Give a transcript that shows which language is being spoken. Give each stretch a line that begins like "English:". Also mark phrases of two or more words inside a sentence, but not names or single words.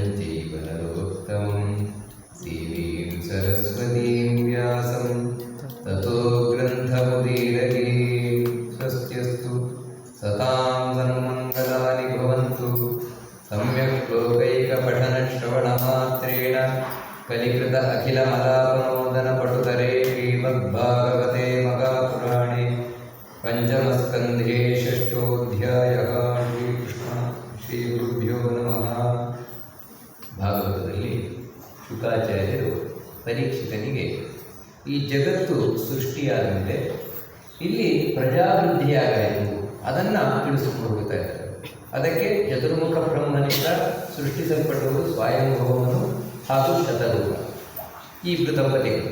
Sanskrit: चैव नरोत्तमं देवीं सरस्वतीं व्यासं ततो ग्रन्थमुदीरये स्वस्त्यस्तु सतां सन्मङ्गलानि भवन्तु सम्यक् लोकैकपठनश्रवणमात्रेण कलिकृत अखिलमलापनोदनपटुतरे श्रीमद्भागवते महापुराणे पञ्चमस्कन्धे षष्ठोऽध्यायः ಶ್ರೀಗುರುಭ್ಯೋ ನಮಃ.
Kannada: ಭಾಗವತದಲ್ಲಿ ಶುಕಾಚಾರ್ಯರು ಪರೀಕ್ಷಿತನಿಗೆ ಈ ಜಗತ್ತು ಸೃಷ್ಟಿಯಾದ ಮೇಲೆ ಇಲ್ಲಿ ಪ್ರಜಾವೃದ್ಧಿಯಾಗಾಯಿತು ಅದನ್ನು ತಿಳಿಸಿಕೊಂಡು ಹೋಗ್ತಾ ಇದ್ದಾರೆ. ಅದಕ್ಕೆ ಚತುರ್ಮುಖ ಬ್ರಹ್ಮನಿಂದ ಸೃಷ್ಟಿಸಲ್ಪಟ್ಟವರು ಸ್ವಯಂಭವನು ಹಾಗೂ ಶತರೂಪ ಈ ದಂಪತಿಗಳು.